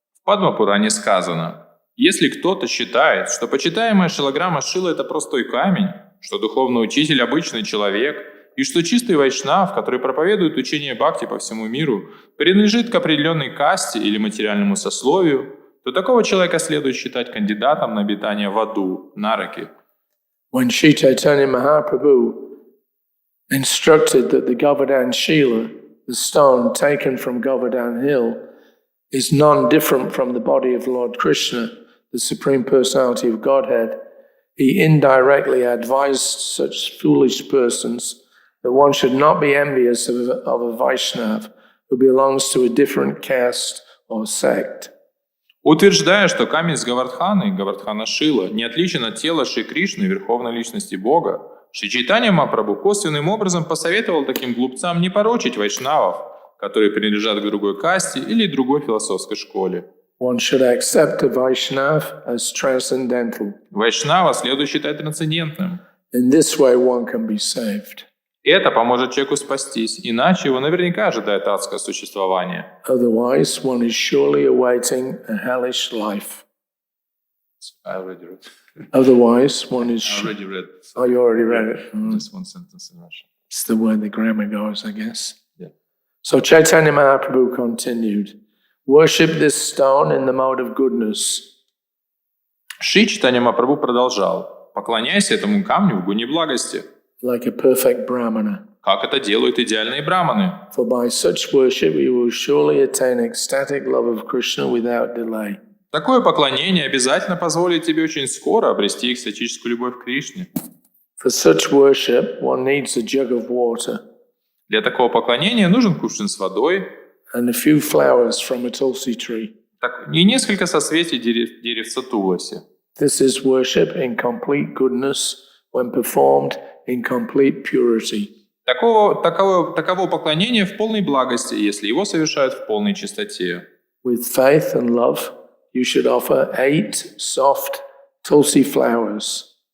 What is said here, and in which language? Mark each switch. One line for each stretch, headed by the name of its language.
Russian: В Падма-пуране сказано, если кто-то считает, что почитаемая шилаграмма Шила – это простой камень, что духовный учитель – обычный человек, и что чистый вайшнав, который проповедует учение бхакти по всему миру, принадлежит к определенной касте или материальному сословию, то такого человека следует считать кандидатом на обитание в аду, нараки.
English: When Sri Chaitanya Mahaprabhu instructed that the Govardhan Shila, the stone taken from Govardhan Hill, is non-different from the body of Lord Krishna, the Supreme Personality of Godhead, he indirectly advised such foolish persons that one should not be envious of a Vaishnav who belongs to a different caste or sect.
Russian: Утверждая, что камень с Гавардханы, Гавардхана Шила, не отличен от тела Шри Кришны, Верховной Личности Бога, Шри Чайтанья Махапрабху косвенным образом посоветовал таким глупцам не порочить вайшнавов, которые принадлежат к другой касте или другой философской школе.
English: One should accept a Vaishnav as transcendental.
Russian: Вайшнава следует считать трансцендентным.
English: In this way one can be saved.
Russian: Это поможет человеку спастись, иначе его наверняка ожидает адское существование.
English: Otherwise, one is surely awaiting a hellish life. I already read. Otherwise, one is... I already read. Oh, you already read it. Just one sentence in Russian. It's the way the grammar goes, I guess. Yeah. So Chaitanya Mahaprabhu continued, worship this stone in the mode of goodness.
Russian: Шри Чайтанья Махапрабху продолжал, поклоняйся этому камню в гуне благости,
English: Like a perfect brahmana.
Russian: как это делают идеальные браманы.
English: For by such worship we will surely attain ecstatic love of Krishna without delay.
Russian: Такое поклонение обязательно позволит тебе очень скоро обрести экстатическую любовь к Кришне.
English: For such worship one needs a jug of water
Russian: Для такого поклонения нужен кувшин с водой
English: and a few flowers from a tulsi tree.
Russian: и несколько соцветий деревца Туласи.
English: This is worship in complete goodness when performed in complete purity.
Russian: Таково поклонение в полной благости, если его совершают в полной чистоте.
English: With faith and love, you should offer 8 soft tulsi flowers.